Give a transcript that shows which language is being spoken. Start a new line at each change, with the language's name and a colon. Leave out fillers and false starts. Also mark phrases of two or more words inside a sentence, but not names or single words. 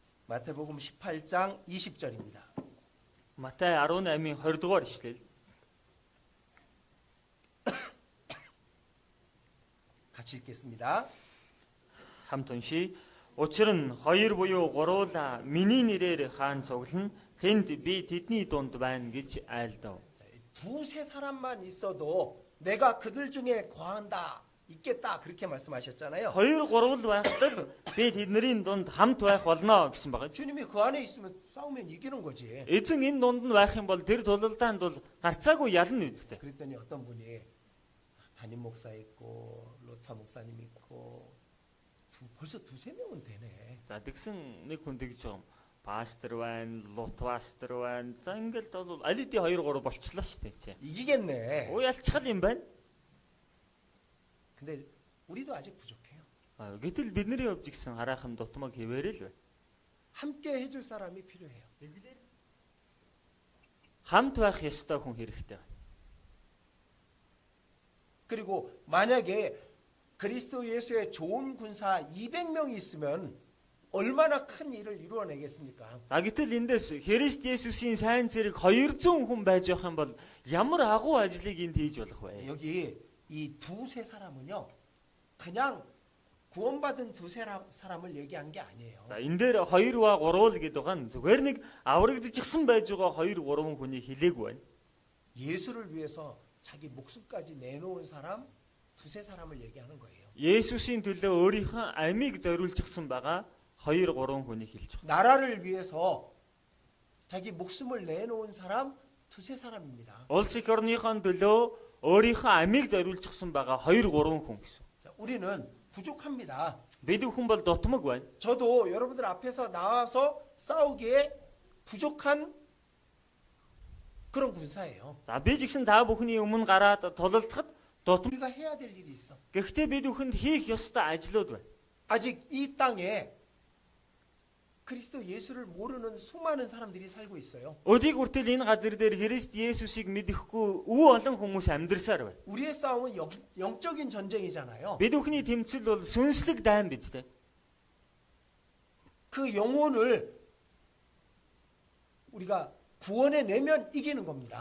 Korean: 마태복음 18장 20절입니다.
Mongolian: Матай 18-ийн 20 дугаар ишлэл.
Korean: 같이 읽겠습니다.
Mongolian: Хамт уншия. Учир нь хоёр буюу гуруула миний нэрээр хаан цуглана. Тэнд би тэдний дунд байна гэж айлдав.
Korean: 자, 두세 사람만 있어도 내가 그들 중에 거한다, 있겠다 그렇게 말씀하셨잖아요.
Mongolian: Хоёр гурвал байхдаа би тэдний дунд хамт байх болно гэсэн байгаа.
Korean: 주님이 그 안에 있으면 싸우면 이기는 거지.
Mongolian: Эзэн энэ дунд нь байх юм бол тэр тулалдаанд бол гарцаагүй ялна үсттэй.
Korean: 그랬더니 어떤 분이 담임 목사 있고 로타 목사님 있고 벌써 두세 명은 되네.
Mongolian: За тэгсэн нэг хүн тэгж байгаа юм. Пастор байна, лут пастор байна. За ингээд бол аль хэдийн 2 3 болчлоо шүү дээ чи.
Korean: 이기겠네.
Mongolian: Уу ялцгал юм байна.
Korean: 근데 우리도 아직 부족해요.
Mongolian: Гэтэл бидний явж гисэн хараахан дутмаг хэвээрээ л байна.
Korean: 함께 해줄 사람이 필요해요.
Mongolian: Хамт байх ёстой хүн хэрэгтэй байна.
Korean: 그리고 만약에 그리스도 예수의 좋은 군사 200명이 있으면 얼마나 큰 일을 이루어내겠습니까?
Mongolian: Гэтэл эндээс Христ Есүсийн сайн зэрэг 200 хүн байж байх юм бол ямар агуу ажлыг энд хийж болох вэ?
Korean: 여기 이 두세 사람은요, 그냥 구원받은 두세 사람을 얘기한 게 아니에요.
Mongolian: За энэ дээр 2-3 л гэдэг байгаа нь зүгээр нэг аврагдчихсан байж байгаа 2-3 хүнийг хэлээгүй байна.
Korean: 예수를 위해서 자기 목숨까지 내놓은 사람 두세 사람을 얘기하는 거예요.
Mongolian: Есүсийн төлөө өөрийнхөө амийг зориулчихсан байгаа 2-3 хүнийг хэлж байна.
Korean: 나라를 위해서 자기 목숨을 내놓은 사람 두세 사람입니다.
Mongolian: Улс их орныхон төлөө өөрийнхөө амийг зориулчихсан байгаа 2-3 хүн гэсэн.
Korean: 자, 우리는 부족합니다.
Mongolian: Бид хүн бол дутмаг байна.
Korean: 저도 여러분들 앞에서 나와서 싸우기에 부족한 그런 군사예요.
Mongolian: За би ч гэсэн та бүхний өмнө гараад тулалдахад дутмаг.
Korean: 우리가 해야 될 일이 있어.
Mongolian: Гэхдээ бид бүхэнд хийх ёстой ажлууд байна.
Korean: 아직 이 땅에 그리스도 예수를 모르는 수많은 사람들이 살고 있어요.
Mongolian: Өдийг хүртэл энэ газар дээр Христ Есүсийг мэдэхгүй үү олон хүмүүс амьдарсаар байна.
Korean: 우리의 싸움은 영적인 전쟁이잖아요.
Mongolian: Бид бүхний тэмцэл бол сүнслэг дайн биз дээ.
Korean: 그 영혼을 우리가 구원해 내면 이기는 겁니다.